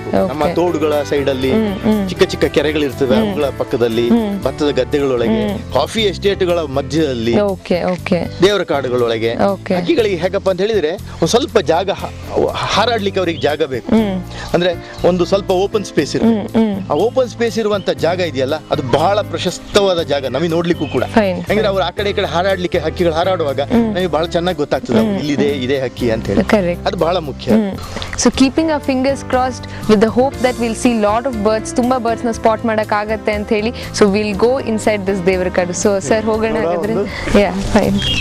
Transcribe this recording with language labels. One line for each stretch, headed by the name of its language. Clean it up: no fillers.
Kannada: ನಮ್ಮ ತೋಡುಗಳ ಸೈಡ್ ಅಲ್ಲಿ ಚಿಕ್ಕ ಚಿಕ್ಕ ಕೆರೆಗಳಿರ್ತವೆ, ಅವುಗಳ ಪಕ್ಕದಲ್ಲಿ, ಭತ್ತದ ಗದ್ದೆಗಳೊಳಗೆ, ಕಾಫಿ ಎಸ್ಟೇಟ್ಗಳ ಮಧ್ಯದಲ್ಲಿ, ದೇವರ ಕಾಡುಗಳೊಳಗೆ ಹಕ್ಕಿಗಳಿಗೆ ಹೇಗಪ್ಪ ಅಂತ ಹೇಳಿದ್ರೆ ಒಂದು ಸ್ವಲ್ಪ ಜಾಗ ಹಾರಾಡ್ಲಿಕ್ಕೆ ಅವರಿಗೆ ಜಾಗ ಬೇಕು. ಅಂದ್ರೆ ಒಂದು ಸ್ವಲ್ಪ ಓಪನ್ ಸ್ಪೇಸ್ ಇರುತ್ತೆ. ಆ ಓಪನ್ ಸ್ಪೇಸ್ ಇರುವಂತ ಜಾಗ ಇದೆಯಲ್ಲ, ಅದು ಬಹಳ ಪ್ರಶಸ್ತವಾದ ಜಾಗ ನಮಗೆ ನೋಡ್ಲಿಕ್ಕೂ ಕೂಡ. ಯಾಕಂದ್ರೆ ಅವ್ರು ಆ ಕಡೆ ಈ ಕಡೆ ಹಾರಾಡ್ಲಿಕ್ಕೆ ಹಕ್ಕಿಗಳು ಹಾರಾಡುವಾಗ ನಮಗೆ ಬಹಳ ಚೆನ್ನಾಗಿ ಗೊತ್ತಾಗ್ತದೆ ಇಲ್ಲಿದೆ ಇದೇ ಹಕ್ಕಿ ಅಂತ ಹೇಳಿ. ಅದು ಬಹಳ ಮುಖ್ಯ.
English: So keeping our fingers crossed with the hope that we'll see lot of birds,
Kannada: ತುಂಬಾ ಬರ್ಡ್ಸ್ ನ ಸ್ಪಾಟ್ ಮಾಡಕ್ ಆಗತ್ತೆ ಅಂತ ಹೇಳಿ.
English: So we'll go inside this Devarakadu.
Kannada: So sir ಹೋಗೋಣ ಹಾಗಾದ್ರೆ.
English: Yeah, fine.